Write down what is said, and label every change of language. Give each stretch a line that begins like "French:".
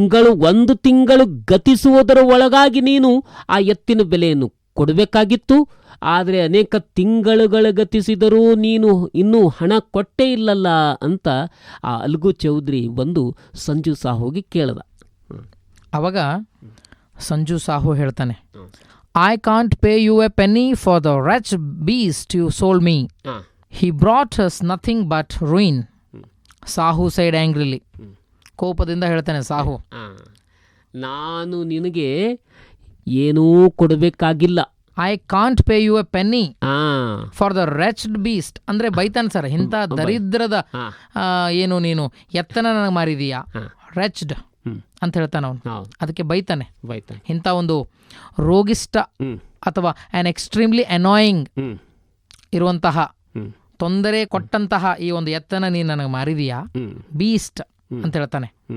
Kannada: ಒಂದು ತಿಂಗಳು ಗತಿಸುವುದರ ಒಳಗಾಗಿ ನೀನು ಆ ಎತ್ತಿನ ಬೆಲೆಯನ್ನು ಕೊಡಬೇಕಾಗಿತ್ತು. ಆದರೆ ಅನೇಕ ತಿಂಗಳುಗಳು ಗತಿಸಿದರೂ ನೀನು ಇನ್ನೂ ಹಣ ಕೊಟ್ಟೇ ಇಲ್ಲಲ್ಲ ಅಂತ ಆ ಅಲ್ಗು ಚೌಧರಿ ಬಂದು ಸಂಜು ಸಾಹುಗೆ ಕೇಳ್ದ. ಅವಾಗ ಸಂಜು ಸಾಹು ಹೇಳ್ತಾನೆ,
English: I can't pay you a penny for the wretched beast you sold me. He brought us nothing but ruin. Sahu said angrily.
Kannada: ಕೋಪದಿಂದ ಹೇಳ್ತಾನೆ ಸಾಹು, ನಾನು ನಿನಗೆ ಏನೂ ಕೊಡಬೇಕಾಗಿಲ್ಲ.
English: I can't pay you a penny for the wretched beast.
Kannada: ಅಂದರೆ ಬೈತಾನೆ sir, ಇಂಥ ದರಿದ್ರದ ಏನು ನೀನು ಎತ್ತನ ನನಗೆ ಮಾರಿದೀಯಾ, wretched ಅಂತ ಹೇಳ್ತಾನೆ ಅವನು. ಅದಕ್ಕೆ ಬೈತಾನೆ. ಇಂಥ ಒಂದು ರೋಗಿಷ್ಟ ಅಥವಾ
English: an extremely annoying
Kannada: ಇರುವಂತಹ, ತೊಂದರೆ ಕೊಟ್ಟಂತಹ ಈ ಒಂದು ಎತ್ತನ ನೀನು ನನಗೆ ಮಾರಿದೀಯಾ, ಬೀಸ್ಟ್ ಅಂತ ಹೇಳ್ತಾನೆ.